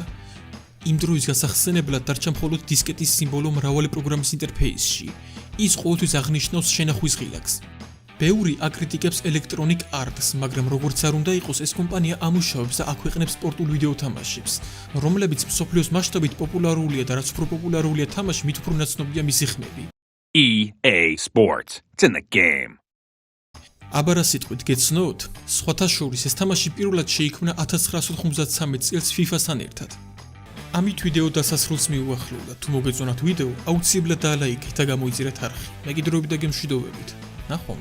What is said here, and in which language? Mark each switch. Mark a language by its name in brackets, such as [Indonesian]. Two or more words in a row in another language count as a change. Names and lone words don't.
[Georgian] იმ დროის გასახსენებლად დარჩა მხოლოდ დისკეტის სიმბოლო მრავალი პროგრამის ინტერფეისში. ის ყოველთვის აღნიშნავს შენახვის ღილაკს. ბევრი აკრიტიკებს Electronic Arts, მაგრამ როგორც არ უნდა იყოს, ეს კომპანია ამუშავებს და აქვეყნებს სპორტულ ვიდეო თამაშებს, რომლებიც მსოფლიოს მასშტაბით პოპულარულია და რაც უფრო პოპულარულია თამაში, მით უფრო ნაცნობია მისი ხმები. [English] EA Sports. It's in the game. [Georgian] აბარა სიტყვით გეცნოთ, სხვათა შორის ეს თამაში პირველად შეიქმნა 1993 წელს FIFA-სთან ერთად. ამით ვიდეო დასასრულს მიუახლოვდა. თუ მოგეწონათ ვიდეო, აუცილებლად დალაიქეთ და გამოიწერეთ არხი. მეგიდროებით და გემშვიდობებით.